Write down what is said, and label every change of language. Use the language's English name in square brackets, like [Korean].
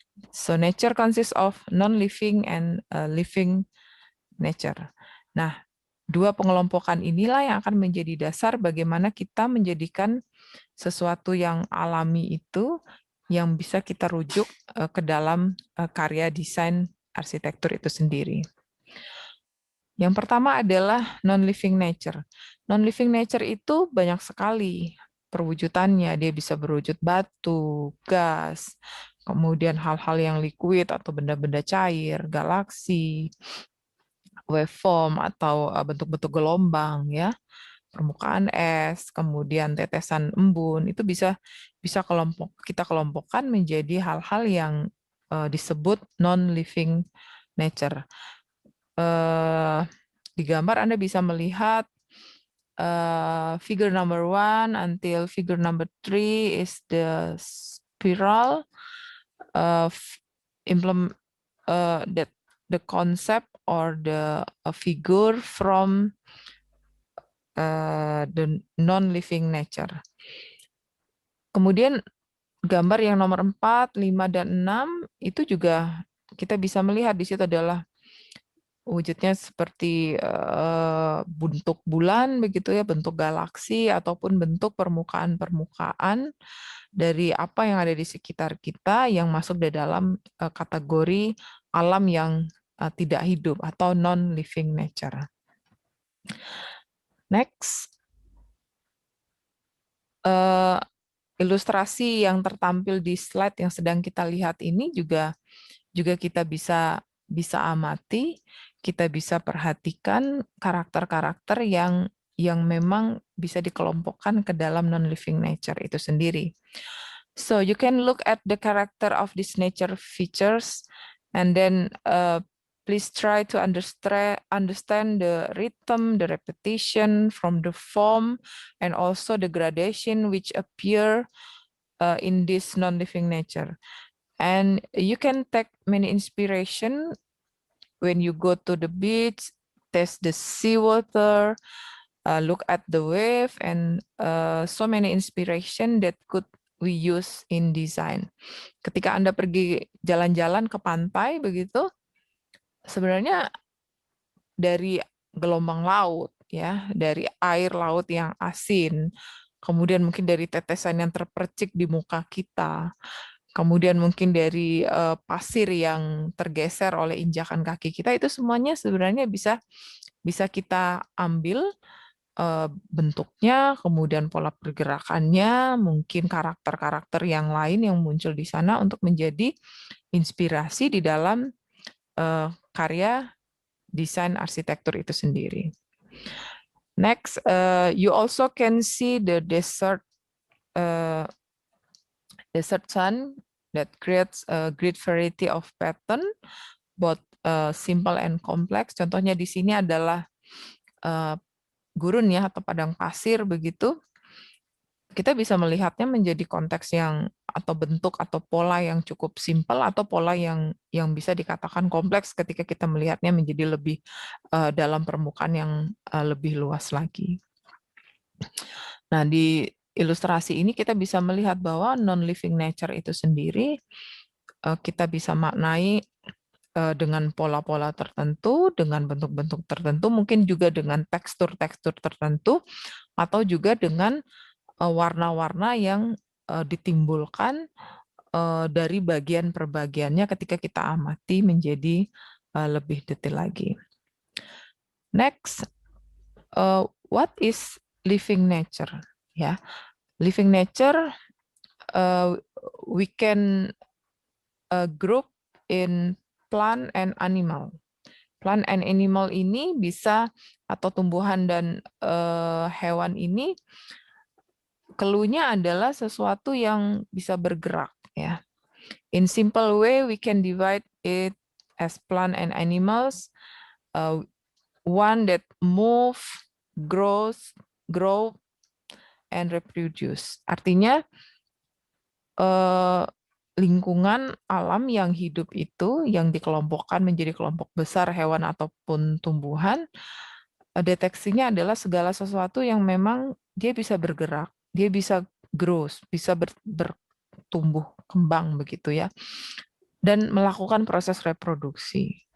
[English] So nature consists of non-living and living nature. [Indonesian] Nah, dua pengelompokan inilah yang akan menjadi dasar bagaimana kita menjadikan sesuatu yang alami itu yang bisa kita rujuk ke dalam karya desain arsitektur itu sendiri. Yang pertama adalah non-living nature. Non-living nature itu banyak sekali perwujudannya. Dia bisa berwujud batu, gas, kemudian hal-hal yang liquid atau benda-benda cair, galaksi, waveform atau bentuk-bentuk gelombang ya, permukaan es, kemudian tetesan embun, itu bisa kita kelompokkan menjadi hal-hal yang disebut non-living nature. Di gambar Anda bisa melihat [English] figure number 1 until figure number 3 is the spiral of implement that the concept or the figure from the non-living nature. [Indonesian] Kemudian gambar yang nomor 4, 5, dan 6 itu juga kita bisa melihat di situ adalah wujudnya seperti bentuk bulan begitu ya, bentuk galaksi ataupun bentuk permukaan-permukaan dari apa yang ada di sekitar kita yang masuk di dalam kategori alam yang tidak hidup atau non-living nature. Next, ilustrasi yang tertampil di slide yang sedang kita lihat ini juga kita bisa amati, kita bisa perhatikan karakter-karakter yang memang bisa dikelompokkan ke dalam non-living nature itu sendiri. [English] So you can look at the character of these nature features and then please try to understand the rhythm, the repetition from the form, and also the gradation which appear in this non-living nature. And you can take many inspiration when you go to the beach, taste the seawater, look at the wave, and so many inspiration that could we use in design. [Indonesian] Ketika Anda pergi jalan-jalan ke pantai begitu, sebenarnya dari gelombang laut ya, dari air laut yang asin, kemudian mungkin dari tetesan yang terpercik di muka kita, kemudian mungkin dari pasir yang tergeser oleh injakan kaki kita, itu semuanya sebenarnya bisa kita ambil bentuknya, kemudian pola pergerakannya, mungkin karakter-karakter yang lain yang muncul di sana untuk menjadi inspirasi di dalam karya desain arsitektur itu sendiri. [English] Next, you also can see the desert sun that creates a great variety of pattern, both simple and complex. [Indonesian] Contohnya di sini adalah gurun ya atau padang pasir begitu. Kita bisa melihatnya menjadi konteks yang atau bentuk atau pola yang cukup simpel atau pola yang bisa dikatakan kompleks ketika kita melihatnya menjadi lebih dalam permukaan yang lebih luas lagi. Nah, di ilustrasi ini kita bisa melihat bahwa non-living nature itu sendiri kita bisa maknai dengan pola-pola tertentu, dengan bentuk-bentuk tertentu, mungkin juga dengan tekstur-tekstur tertentu, atau juga dengan warna-warna yang ditimbulkan dari bagian per bagiannya ketika kita amati menjadi lebih detail lagi. [English] Next, what is living nature? Ya, living nature we can group in plant and animal. Plant and animal [Indonesian] ini bisa atau tumbuhan dan hewan ini cluenya adalah sesuatu yang bisa bergerak ya. [English] In simple way we can divide it as plant and animals. One that move, grow, and reproduce. [Indonesian] Artinya lingkungan alam yang hidup itu yang dikelompokkan menjadi kelompok besar hewan ataupun tumbuhan, deteksinya adalah segala sesuatu yang memang dia bisa bergerak, dia bisa grow, bisa bertumbuh kembang begitu ya, dan melakukan proses reproduksi.